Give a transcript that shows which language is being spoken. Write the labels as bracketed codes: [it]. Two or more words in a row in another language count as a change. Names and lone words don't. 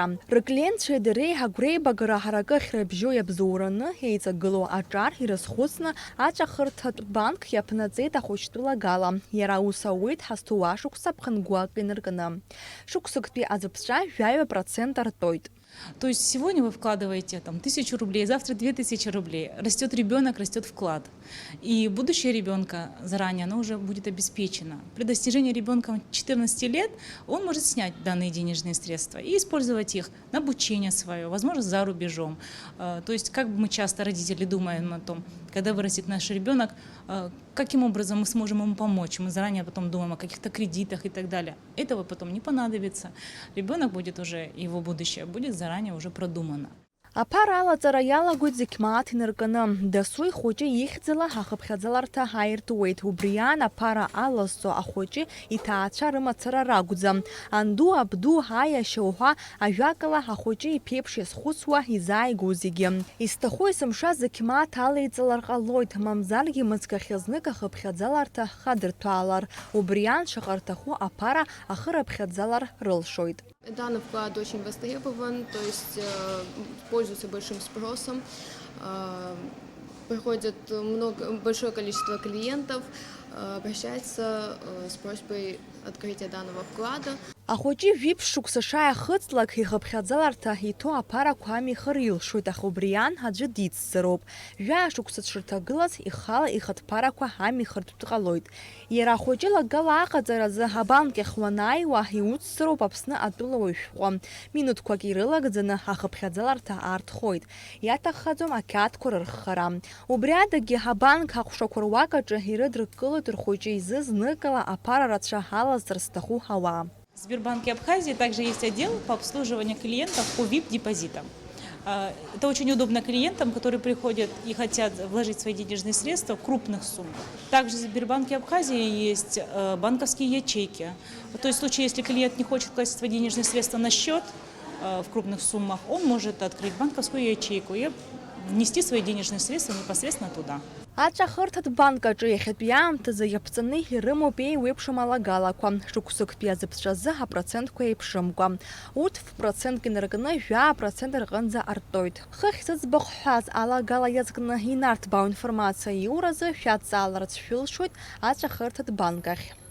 [ab] Рыклиентцәеи дареи агәреибагара ҳаракы ахьрыбжьо иабзоураны еиҵагылоу аҿар ирызхәыцны Аҵәахырҭатә банк иаԥнаҵеит ахәыҷтәы лагала. Иара аус ауеит ҳазҭоу ашықәса ԥхынгәак инаркны. Шықәсыктәи аӡыԥҵәа 1% артоит. [ru] То есть сегодня вы вкладываете там 1000 рублей, завтра 2000 рублей. Растет ребенок, растет вклад. И будущее ребенка заранее оно уже будет обеспечено. При достижении ребенка 14 лет он может снять данные денежные средства и использовать их на обучение свое, возможно, за рубежом. То есть как бы мы часто, родители, думаем о том, когда вырастет наш ребенок, каким образом мы сможем ему помочь. Мы заранее потом думаем о каких-то кредитах и так далее. Этого потом не понадобится. Ребенок будет уже, его будущее будет заранее уже продумано. [ab] Аԥара алаҵара иалагоит зегь мааҭ инарканы. Дасу ихәыҷы ихьӡала ҳахыԥхьаӡаларҭа ҳаиртуеит. Убриан аԥара алазҵо ахәыҷы иҭаацәа рымацара ракәӡам. Анду, абду, аиашьа уҳәа ажәакала ахәыҷы иԥеиԥш иазхәыцуа изааигәоу зегьы. Исҭаху есымша зегь мааҭ алеиҵалар ҟалоит, мамзаргьы мыцкахьазнык ахыԥхьаӡаларҭа хадырҭәаалар. Убриан шаҟа рҭаху аԥара ахырыԥхьаӡалар рылшоит. [ru] Данный вклад очень востребован, то есть пользуется большим спросом, приходит большое количество клиентов, обращается с просьбой открытия данного вклада. [ab] Ахәыҷы жәиԥшь шықәса шааихыҵлак ихыԥхьаӡаларҭа иҭоу аԥарақәа амихыр илшоит, аха убриан аӡәы диццароуп. Жәаа шықәса дшырҭагылаз ихала ихатә ԥарақәа амихыртә дҟалоит. Иара ахәыҷы лагала аҟаҵаразы абанк иахь уанааиуа иуццароуп Аԥсны атәылауаҩ шәҟәы. Минуҭқәак ирылагӡаны ахыԥхьаӡаларҭа аартхоит. Иаҭаххаӡом ақьаадқәа рырххара. Убри адагьы абанк аҟәшақәа руакаҿы ирыдыркылоит рхәыҷы изы зныкала аԥара рацәа алазҵар зҭаху ауаа. [ru] В Сбербанке Абхазии также есть отдел по обслуживанию клиентов по VIP-депозитам. Это очень удобно клиентам, которые приходят и хотят вложить свои денежные средства в крупных суммах. Также в Сбербанке Абхазии есть банковские ячейки. То есть в случае, если клиент не хочет класть свои денежные средства на счет в крупных суммах, он может открыть банковскую ячейку и внести свои денежные средства непосредственно туда. [ab] Аҵәахырҭатә банкаҿы иахьатәи аамҭазы иаԥҵаны ирымоуп еиуеиԥшым алагалақәа. Шықәсыктәи аӡыԥҵәазы апроцентқәа еиԥшымкәа. Урҭ процентк инаркны 1% рҟынӡа артоит. Хыхь зыӡбахә ҳәаз алагала иазкны инарҭбаау информациа иуразы шәаҵааларц шәылшоит Аҵәахырҭатә банк ахь.